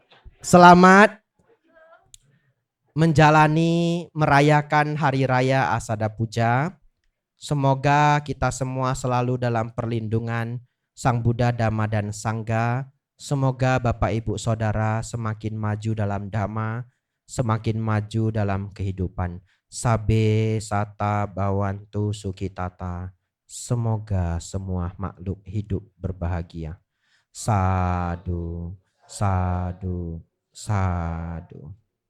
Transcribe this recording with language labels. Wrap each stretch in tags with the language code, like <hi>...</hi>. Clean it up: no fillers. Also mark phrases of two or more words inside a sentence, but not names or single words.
<id>Selamat menjalani merayakan hari raya Asada Puja. Semoga kita semua selalu dalam perlindungan Sang Buddha, Dhamma, dan Sangha. Semoga Bapak Ibu Saudara semakin maju dalam Dhamma, semakin maju dalam kehidupan.</id> <pi>Sabe sata bawantu sukitata.</pi> <id>Semoga semua makhluk hidup berbahagia.</id> <pi>Sadu, sadu, sadu.</pi>